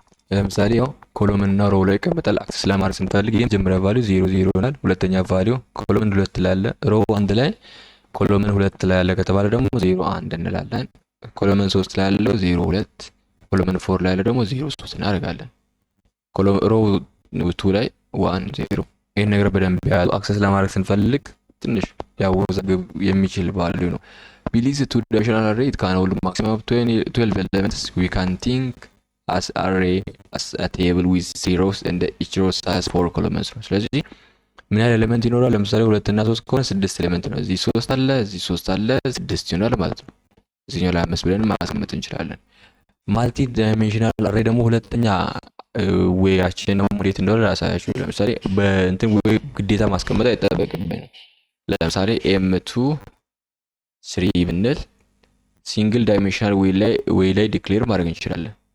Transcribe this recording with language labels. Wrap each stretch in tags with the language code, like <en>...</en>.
<am>ለምሳሌ ያው ኮሎመን እና ሮው ላይ ይቀመጣል። አክሰስ ለማድረግ ስንፈልግ የመጀመሪያ ቫልዩ 0 0 ይሆናል። ሁለተኛ ቫልዩ ኮሎመን 2 ላይ አለ፣ ሮው 1 ላይ ኮሎመን 2 ላይ አለ ከተባለ ደግሞ 0 1 እንላለን። ኮሎመን 3 ላይ ያለው 0 2፣ ኮሎመን 4 ላይ ያለው ደግሞ 0 3 እናደርጋለን። ሮው 2 ላይ 1 0። ይሄን ነገር በደንብ ያዙ። አክሰስ ለማድረግ ስንፈልግ ትንሽ ሊያወዛግብ የሚችል ቫልዩ ነው።</am> <en>Believe the two-dimensional array it can hold maximum of 12 elements. We can think as array as a table with zeros and each row has 4 columns.</en> <am>ስለዚህ ምን ያህል ኤሌመንት ይኖራል? ለምሳሌ 2 እና 3 ከሆነ 6 ኤሌመንት ነው። እዚህ 3 አለ፣ እዚህ 3 አለ፣ 6 ይሆናል ማለት ነው። እዚህኛው ላይ 5 ብለን ማስቀመጥ እንችላለን። ማልቲ ዳይሜንሽናል አሬ ደግሞ ሁለተኛ ዌያችን ነው። እንዴት እንደሆነ ራሳችሁ ለምሳሌ በእንትን ዌይ ግዴታ ማስቀመጥ አይጠበቅብንም። ለምሳሌ m2 3 ብንል ሲንግል ዳይሜንሽናል ዌይ ላይ ዲክሌር ማድረግ እንችላለን።</am>